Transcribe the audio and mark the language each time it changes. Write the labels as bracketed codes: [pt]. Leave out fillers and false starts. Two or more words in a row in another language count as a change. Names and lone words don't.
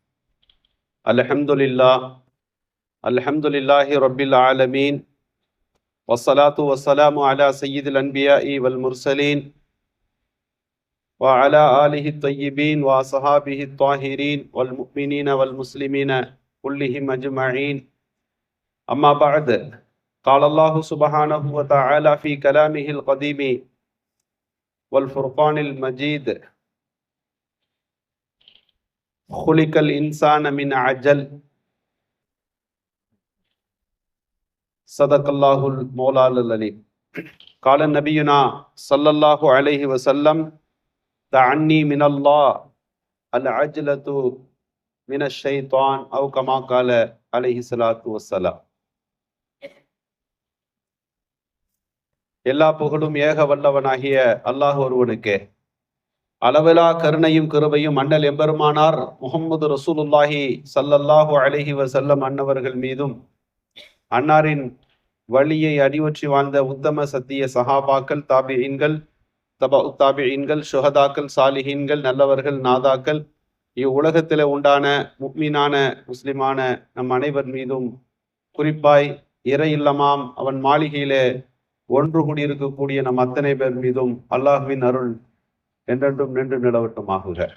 [ar] الحمد لله رب العالمين. والصلاة والسلام على سيد الأنبياء والمرسلين وعلى آله الطيبين وأصحابه الطاهرين والمؤمنين والمسلمين كلهم أجمعين. أما بعد. قال الله سبحانه وتعالى في كلامه القديم والفرقان المجيد: خلق الإنسان من عجل. صدق الله المولى العليم. قال نبينا صلى الله عليه وسلم: تعني من الله العجلة من الشيطان، أو كما قال عليه الصلاة والسلام. [ta] எல்லா புகழும் ஏக வல்லவனாகிய அல்லாஹ் ஒருவனுக்கே. அளவிலா கருணையும் கிருபையும் அண்ணல் எம்பெருமானார் முஹம்மது [ar] رسول الله صلى الله عليه وسلم [ta] அன்னவர்கள் மீதும், அன்னாரின் வழியை அடிவற்றி வாழ்ந்த உத்தம சத்திய சஹாபாக்கள், தாபிஈன்கள், தபஉ தாபிஈன்கள், ஷுஹதாக்கள், சாலிஹீன்கள், நல்லவர்கள், நாதாக்கள், இவ்வுலகத்தில் உண்டான முஃமினான முஸ்லிமான நம் அனைவர் மீதும், குறிப்பாய் இறை இல்லமாம் அவன் மாளிகையிலே ஒன்று கூடியிருக்கக்கூடிய நம் அத்தனை பேர் மீதும் அல்லாஹ்வின் அருள் என்றென்றும் நின்று நிலவட்டுமாகுக.